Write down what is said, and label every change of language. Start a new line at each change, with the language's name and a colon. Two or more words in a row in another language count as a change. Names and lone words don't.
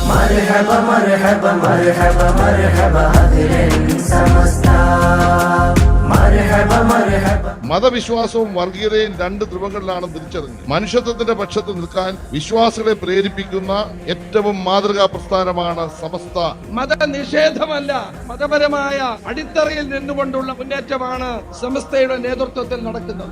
Arabic: مرحبا مرحبا مرحبا مرحبا أهلا سمستا مرحبا مرحبا.
Malayalam: മതവിശ്വാസവും വർഗീയതയും രണ്ട് ധ്രുവങ്ങളിലാണ് തിരിച്ചറിഞ്ഞത്. മനുഷ്യത്വത്തിന്റെ പക്ഷത്ത് നിൽക്കാൻ വിശ്വാസികളെ പ്രേരിപ്പിക്കുന്ന ഏറ്റവും മാതൃകാ പ്രസ്ഥാനമാണ് സമസ്ത. മതനിഷേധമല്ല, മതപരമായ അടിത്തറയിൽ നിന്നുകൊണ്ടുള്ള മുന്നേറ്റമാണ് സമസ്തയുടെ നേതൃത്വത്തിൽ നടക്കുന്നത്.